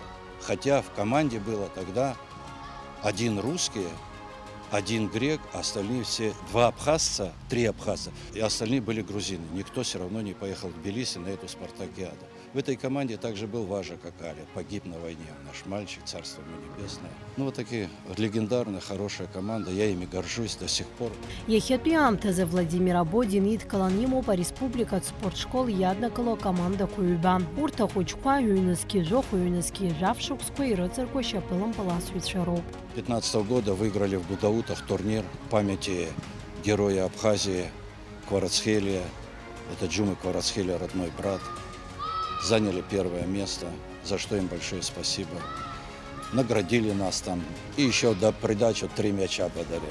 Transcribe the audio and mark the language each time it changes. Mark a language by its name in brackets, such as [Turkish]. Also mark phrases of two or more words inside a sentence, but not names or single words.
[Russian] Хотя в команде было тогда один русский, один грек, а остальные все, 2 абхазца, 3 абхазца, и остальные были грузины. Никто все равно не поехал в Тбилиси на эту спартакиаду. В этой команде также был Важа Какаля, погиб на войне, наш мальчик, царство ему небесное. Ну вот такие легендарная, хорошая команда, я ими горжусь до сих пор. [Abkhazian] Иахьатәи аамҭазы Владимир Абодин идкылан имоуп ареспубликатә спортшкол иаднакыло акомандақәа ҩба. Урҭ ахәыҷқәа ҩ-назгьы жәохә, ҩ-назгьы жәаф-шықәсқәа ирыҵаркуа шьапылампыласҩцәа роуп. [Russian] 2015 года выиграли в Гудаутах турнир памяти героя Абхазии Кварацхелия. Это Джумы Кварацхелия, родной брат. Заняли 1 место, за что им большое спасибо. Наградили нас там. И еще до придачу 3 мяча подарили.